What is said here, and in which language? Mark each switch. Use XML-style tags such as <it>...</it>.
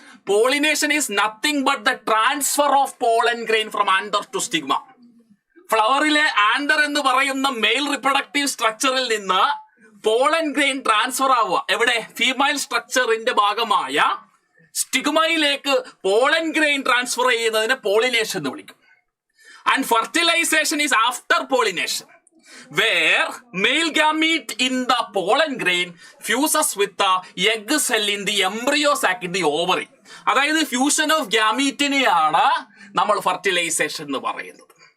<en>Pollination is nothing but the transfer of pollen grain from anther to stigma.</en> <ml>ഫ്ലവറിലെ Andre എന്ന് പറയുന്ന mail reproductive സ്ട്രക്ചറിൽ നിന്ന് pollen grain transfer ആവുക. എവിടെ? Female സ്ട്രക്ചറിന്റെ ഭാഗമായ സ്റ്റിഗ്മയിലേക്ക് പോളൻ ഗ്രെയിൻ ട്രാൻസ്ഫർ ചെയ്യുന്നതിനെ പോളിനേഷൻ എന്ന് വിളിക്കും.</ml> <en>And fertilisation is after pollination, where male gamete in the pollen grain fuses with the egg cell in the embryo sac in the ovary.</en> <ml>അതായത് fusion of ഗ്യാമീറ്റിനെയാണ് നമ്മൾ fertilisation എന്ന് പറയുന്നത്.</ml>